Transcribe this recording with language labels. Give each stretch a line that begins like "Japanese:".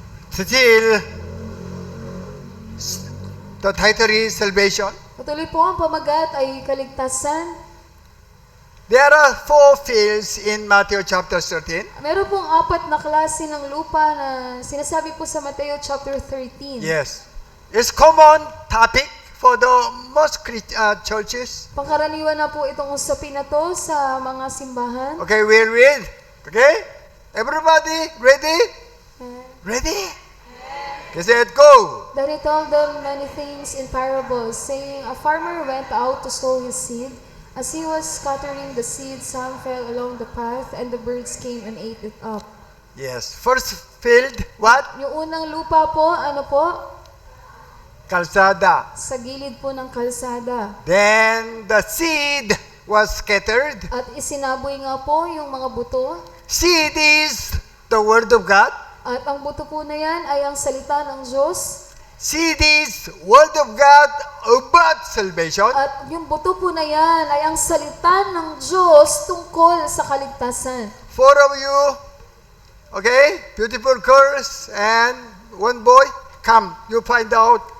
English: Still, the title is salvation.
Filipino: Patuloy po ang pamagat ay kaligtasan.
English: There are 4 fields in Matthew chapter 13.
Filipino: Meron pong 4 na klase ng lupa na sinasabi po sa Mateo chapter 13.
English: Yes. It's common topic for the most churches.
Filipino: Pangkaraniwan na po itong usapin na to sa mga simbahan.
English: Okay, we'll read. Okay? Everybody, ready? Ready? Okay, said, go. Then he told them many things in parables, saying, a farmer went out to sow his seed. As he was scattering the seed, some fell along the path, and the birds came and ate it up. Yes. First field, what?
Filipino: Yung unang lupa po, ano po? Kalsada. Sa gilid po ng kalsada.
English: Then the seed was scattered.
Filipino: At isinaboy nga po yung mga buto.
English: Seed is the word of God.
Filipino: At ang buto po na yan ay ang salita ng Diyos.
English: Seed is word of God about salvation.
Filipino: At yung buto po na yan ay ang salita ng Diyos tungkol sa kaligtasan.
English: 4 of you, okay, beautiful girls and one boy, come, you find out.